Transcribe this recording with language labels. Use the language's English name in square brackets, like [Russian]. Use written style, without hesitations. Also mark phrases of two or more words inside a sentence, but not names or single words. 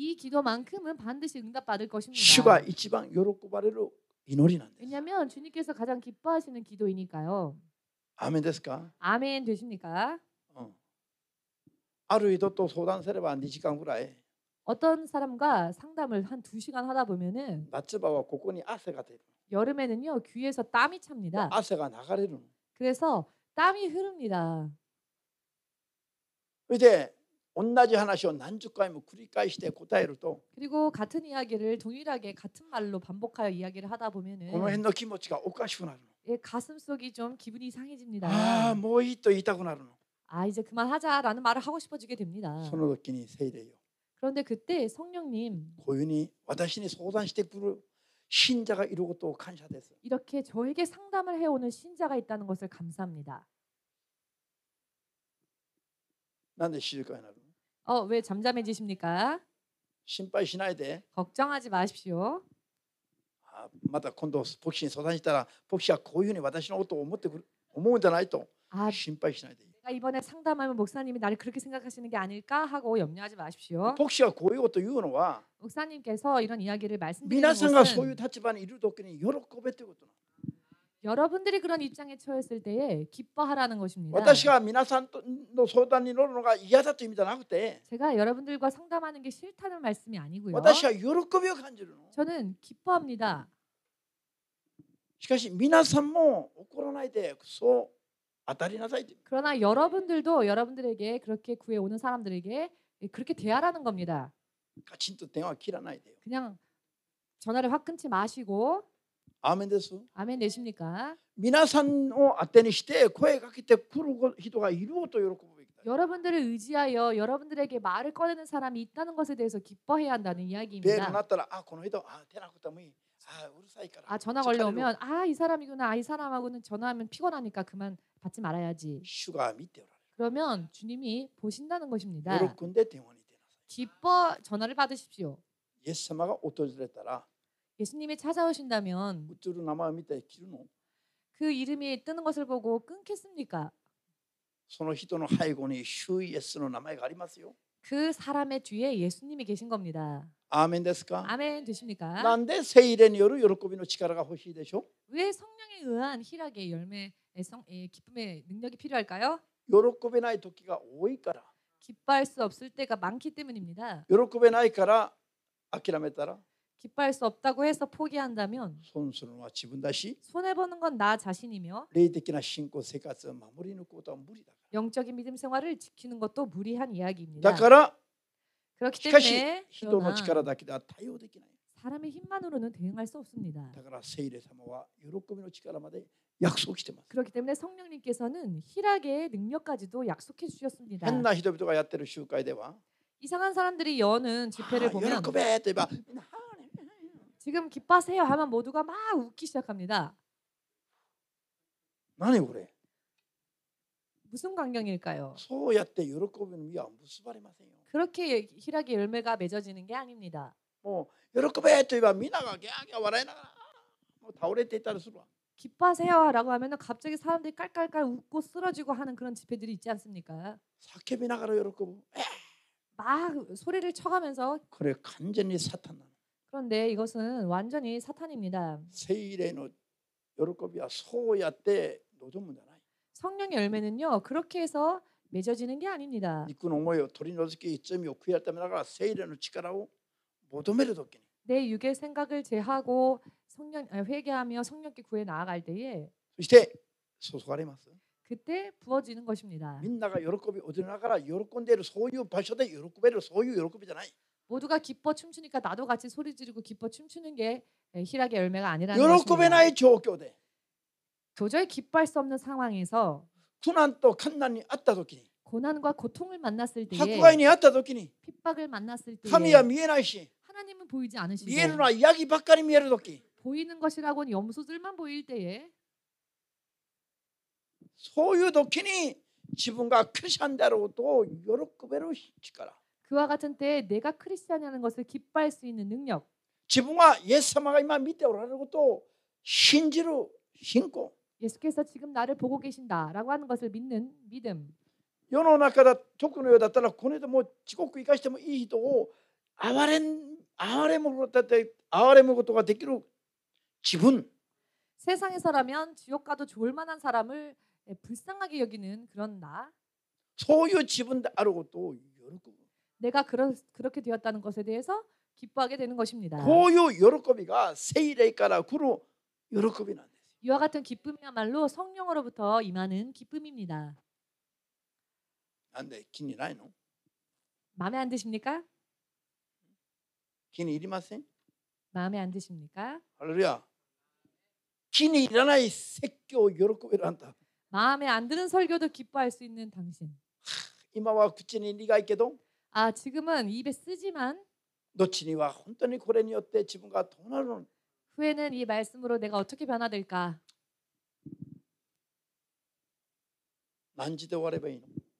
[Korean] 이 기도만큼은 반드시 응답받을 [Japanese] 主が [Korean] 것입니다. [Japanese] 一番喜ばれる祈りなんです。 [Korean] 왜냐하면 주님께서 가장 기뻐하시는 기도이니까요. [Japanese] アーメンですか。 [Korean] 아멘 되십니까? [Japanese] ある人と相談すれば2時間ぐらい [Korean] 어떤 사람과 상담을 한 2시간 하다 보면은 [Japanese] 夏場はここに汗が出る。 [Korean] 여름에는요 귀에서 땀이 찹니다. [Japanese] 汗が流れるの。 [Korean] 그래서 땀이 흐릅니다. [Japanese] それで同じ話を何十回も繰り返して答えると [Korean] 그리고 같은 이야기를 동일하게 같은 말로 반복하여 이야기를 하다 [Japanese] この [Korean] 보면은 [Japanese] 辺の気持ちがおかしくなるの。 [Korean] 예, 가슴 속이 좀 기분이 이상해집니다. [Japanese] ああもういいと言いたくなるの。 [Korean] 아 이제 그만하자라는 말을 하고 싶어지게 됩니다. [Japanese] その時に聖霊よ、 [Korean] 그런데 그때 성령님 [Japanese] こういうふうに私に相談してくる信者がいることを感謝です。 [Korean] 이렇게 저에게 상담을 해오는 신자가 있다는 것을 감사합니다. [Japanese] なんで静かになるの。 [Korean] 왜 잠잠해지십니까? [Japanese] 心配しないで。 [Korean] 걱정하지 마십시오. [Japanese] また今度牧師に相談したら牧師はこういうふうに私のことを思思うんじゃないと [Korean] 아, [Japanese] 心配しないでいい。 [Korean] 내가 이번에 상담하면 목사님이 나를 그렇게 생각하시는 게 아닐까 하고 염려하지 마십시오. [Japanese] 牧師はこういうことを言うのは [Korean] 목사님께서 이런 이야기를 말씀드리는 [Japanese] 皆さんがそういう [Korean] 것은 [Japanese] 立場にいる時に喜べということなの。 [Korean] 여러분들이 그런 입장에 처했을 때에 기뻐하라는 것입니다. [Japanese] 私が皆さんの相談に乗るのが嫌だという意味じゃなくて [Korean] 제가 여러분들과 상담하는 게 싫다는 말씀이 아니고요. [Japanese] 私は喜びを感じるの。 [Korean] 저는 기뻐합니다. [Japanese] しかし皆さんも怒らないでそう当たりなさいと。 [Korean] 그러나 여러분들도 여러분들에게 그렇게 구해오는 사람들에게 그렇게 대하라는 겁니다. [Japanese] カチンと電話切らないでよ。 [Korean] 그냥 전화를 확 끊지 마시고 [Japanese] アーメンです。 [Korean] 아멘 되십니까? [Japanese] 皆さんを当てにして声かけてくる人がいると喜ぶべきだ。 [Korean] 여러분들을 의지하여 여러분들에게 말을 꺼내는 사람이 있다는 것에 대해서 기뻐해야 한다는 [Japanese] ベールに [Korean] 이야기입니다. [Japanese] なったらこの人出なくてもいい。うるさいから。 [Korean] 전화 걸려오면 이 사람이구나. 이 사람하고는 전화하면 피곤하니까 그만 받지 말아야지. [Japanese] 主が見ておられる。 [Korean] 그러면 주님이 보신다는 것입니다. [Japanese] 喜んで電話に出なさい。 [Korean] 기뻐 전화를 받으십시오. [Japanese] イエス様が訪れたら [Korean] 예수님이 찾아오신다면 [Japanese] 映る名前を見て切るの？ [Korean] 그 이름이 뜨는 것을 보고 끊겠습니까? [Japanese] その人の背後に主イエスの名前がありますよ。 [Korean] 그 사람의 뒤에 예수님이 계신 겁니다. [Japanese] アーメンですか？ [Korean] 아멘 되십니까? [Japanese] なんで聖霊による喜びの力が欲しいでしょ？ [Korean] 왜 성령에 의한 희락의 열매, 기쁨의 능력이 필요할까요? [Japanese] 喜べない時が多いから。 [Korean] 기뻐할 수 없을 때가 많기 때문입니다. [Japanese] 喜べないから諦めたら [Korean] 기뻐할 수 없다고 해서 포기한다면 [Japanese] 損するのは自分だし [Korean] 손해보는 건 나 자신이며 [Japanese] 霊的な信仰生活を守り抜くことは無理だか [Korean] 영적인 믿음 생활을 지키는 것도 무리한 [Japanese] ら。 [Korean] 이야기입니다. [Japanese] だから [Korean] 그렇기 [Japanese] しかし [Korean] 때문에 [Japanese] 人の [Korean] 그러나 [Japanese] 力だけでは対応できない。 [Korean] 사람의 힘만으로는 대응할 수 없습니다. [Japanese] だから聖霊様は喜びの力まで約束してます。 [Korean] 그렇기 때문에 성령님께서는 희락의 능력까지도 약속해 주셨습니다. [Japanese] 変な人々がやってる集会では [Korean] 이상한 사람들이 여는 집회를 [Japanese] 喜 [Korean] 보면 [Japanese] べと言えば [Korean] 지금 기뻐하세요 하면 모두가 막 웃기 시작합니다. [Japanese] 何これ [Korean] 무슨 광경일까요? [Japanese] そうやって喜びの実は結ばれませんよ。 [Korean] 그렇게 희락의 열매가 맺어지는 게 아닙니다. [Japanese] もう喜べと言えばみんながギャーギャー笑いながらもう倒れていたりするわ。 [Korean] 기뻐하세요라고 하면은 갑자기 사람들이 깔깔깔 웃고 쓰러지고 하는 그런 집회들이 있지 않습니까? [Japanese] 叫びながら喜ぶ。 [Korean] 막 소리를 쳐가면서 [Japanese] これ完全にサタンなの。 [Korean] 그런데 이것은 완전히 사탄입니다. [Japanese] 聖霊の喜びはそうやって望むんじゃない。 [Korean] 성령의 열매는요 그렇게 해서 맺어지는 게 아닙니다. [Japanese] 肉の思いを取り除き罪を悔い改めながら聖霊の力を求めるときに [Korean] 내 육의 생각을 제하고 회개하며 성령께 구해 나아갈 때에 [Japanese] そして注がれます。 [Korean] 그때 부어지는 것입니다. [Japanese] みんなが喜び踊りながら喜んでいるそういう場所で喜べるそういう喜びじゃない。 [Korean] 모두가 기뻐 춤추니까 나도 같이 소리 지르고 기뻐 춤추는 게 희락의 열매가 아니라는 [Japanese] 喜べな [Korean] 것입니다. [Japanese] い状況で [Korean] 도저히 기뻐할 수 없는 상황에서 [Japanese] 苦難と困難にあったときに [Korean] 고난과 고통을 만났을 [Japanese] 迫 [Korean] 때에 [Japanese] 害にあったときに [Korean] 핍박을 만났을 때에 [Japanese] 神は見えないし [Korean] 하나님은 보이지 [Japanese] 見える [Korean] 않으시고 [Japanese] のはヤギばっかり見えるとき [Korean] 보이는 것이라고는 염소들만 보일 때에 [Japanese] そういうときに自分がクリスチャンであろうと喜べる力 [Korean] 그와 같은 때에 내가 크리스찬이라는 것을 기뻐할 수 있는 능력 [Japanese] 自分はイエス様が今見ておられることを信じる信仰 [Korean] 예수께서 지금 나를 보고 계신다라고 하는 것을 믿는 믿음 [Japanese] 世の中だ特のようだったらこれでもう地獄行かしてもいい人を憐れむことができる自分 [Korean] 세상에서라면 지옥 가도 좋을 만한 사람을 불쌍하게 여기는 그런 나 [Japanese] そういう自分であることを喜ぶ [Korean] 내가 그렇게 되었다는 것에 대해서 기뻐하게 되는 것입니다. [Japanese] こういう喜びが聖霊から来る喜びなんです。 [Korean] 이와 같은 기쁨이야말로 성령으로부터 임하는 기쁨입니다. [Japanese] なんで気にないの？ [Korean] 마음에 안 드십니까? [Japanese] 気に入りません？ [Korean] 마음에 안 드십니까? [Japanese] ハレルヤ。気に入らない説教を喜べるあんた。 [Korean] 마음에 안 드는 설교도 기뻐할 수 있는 당신. [Japanese] 今は口に苦いけど、 [Korean] 지금은 입에 쓰지만 [Japanese] 後には本当にこれによって自分がどうなるの？ [Korean] 후에는 이 말씀으로 내가 어떻게 변화될까? [Japanese] 何時で終わればいいの？